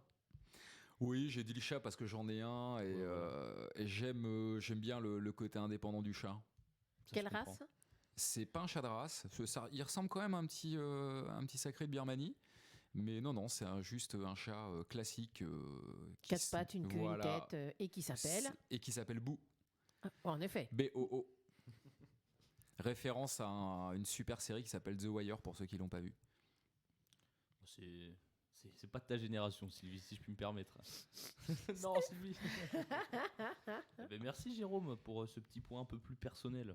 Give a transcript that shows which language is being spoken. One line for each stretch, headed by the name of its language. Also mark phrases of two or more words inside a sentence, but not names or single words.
French: Oui, j'ai dit le chat parce que j'en ai un et j'aime bien le côté indépendant du chat. Ça se Quelle comprend. race? C'est pas un chat de race. Il ressemble quand même à un petit sacré de Birmanie. Mais non, c'est juste un chat classique. Quatre pattes, une queue, voilà. une tête, et qui s'appelle Et qui s'appelle Boo. En effet. B-O-O. Référence à une super série qui s'appelle The Wire pour ceux qui l'ont pas vu. C'est pas de ta génération, Sylvie, si je puis me permettre. Non, Sylvie. Eh ben, merci Jérôme pour ce petit point un peu plus personnel.